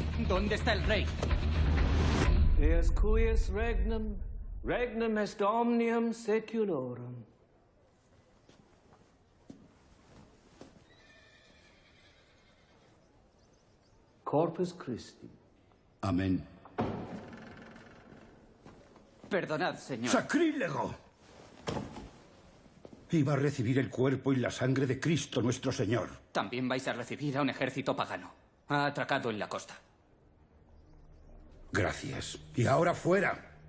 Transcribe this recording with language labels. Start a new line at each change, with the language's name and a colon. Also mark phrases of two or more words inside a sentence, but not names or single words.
Spanish: ¿Dónde está el rey?
Latin: Eas cuius regnum, regnum est omnium seculorum. Corpus Christi.
Spanish: Amén. Perdonad, señor. ¡Sacrílego! Iba a recibir el cuerpo y la sangre de Cristo nuestro Señor. También vais a recibir a un ejército pagano. Ha atracado en la costa. Gracias. Y ahora fuera.